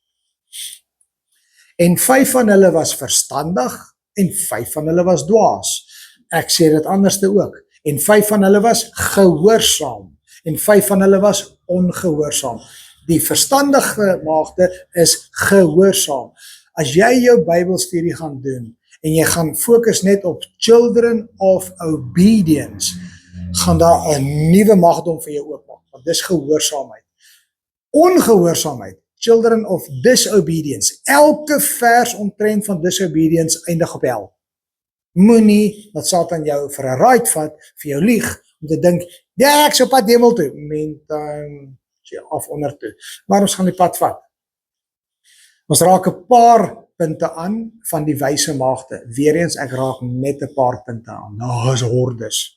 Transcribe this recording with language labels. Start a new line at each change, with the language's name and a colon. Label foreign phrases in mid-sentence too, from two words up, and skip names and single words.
Afrikaans: En 5 van hulle was verstandig, en 5 van hulle was dwaas. Ek sê dit anderste ook. En 5 van hulle was gehoorsaam, en 5 van hulle was ongehoorsaam. Die verstandige maagde is gehoorsaam. As jy jou Bybelstudie gaan doen, en jy gaan fokus net op
English: children of obedience,
Afrikaans: gaan daar 'n nuwe magdom vir jou oopmaak, want dis gehoorsaamheid. Ongehoorsaamheid,
English: children of disobedience,
Afrikaans: elke vers omtrent van disobedience eindig op hel. Moenie dat Satan jou vir 'n ride vat, vir jou lieg, om te dink, ja, ek sou pad hemel toe, sê af onder toe, maar ons gaan die pad vat. Ons raak 'n paar punte aan van die wyse maagde, weer eens ek raak net 'n paar punte aan, daar is hordes.